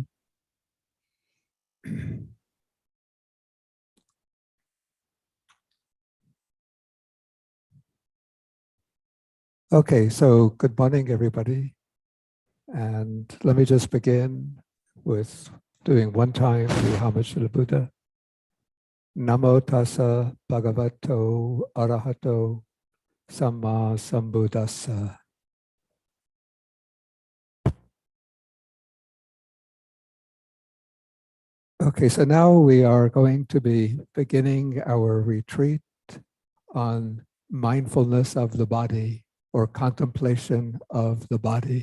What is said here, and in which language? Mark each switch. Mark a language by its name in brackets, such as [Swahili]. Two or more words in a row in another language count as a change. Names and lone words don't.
[English] Okay, so good morning, everybody. And let me just begin with doing one time the homage to the Buddha. [Pali] Namo tassa bhagavato arahato samma sambuddhassa. [English] Okay, so now we are going to be beginning our retreat on mindfulness of the body or contemplation of the body.